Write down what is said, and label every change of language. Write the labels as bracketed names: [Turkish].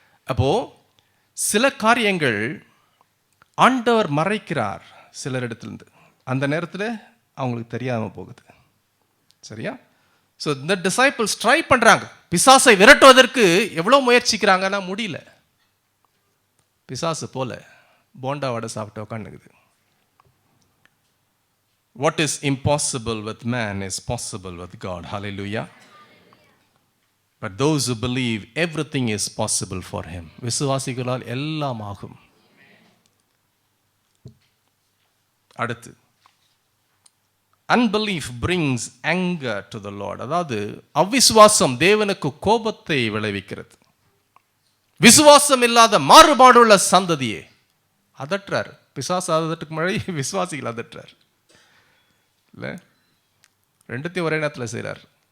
[Tamil] அப்போது சில காரியங்கள் ஆண்டவர் மறைக்கிறார் சிலரிடத்துலேருந்து, அந்த நேரத்தில் அவங்களுக்கு தெரியாமல் போகுது. சரியா? ஸோ இந்த டிசைபிள்ஸ் ட்ரை பண்ணுறாங்க, பிசாசை விரட்டுவதற்கு எவ்வளோ முயற்சிக்கிறாங்கன்னா முடியல. பிசாசு போல போண்டா வடை சாப்பிட்டு உட்காந்துக்குது. [English] What is impossible with man is possible with God. Hallelujah. But those who believe, everything is possible for him. [Tamil] விசுவாசிகளால் எல்லாம் ஆகும். அடுத்து, [English] unbelief brings anger to the Lord. [Tamil] அதாவது அவிசுவாசம் தேவனுக்கு கோபத்தை விளைவிக்கிறது. விசுவாசம் இல்லாத மாறுபாடுள்ள சந்ததியே அதற்றார். பிசாசு அதற்கு முன்னாடி விசுவாசிகள் அதற்றார் இல்லை, ரெண்டுத்தையும் ஒரே நேரத்தில் செய்கிறார்.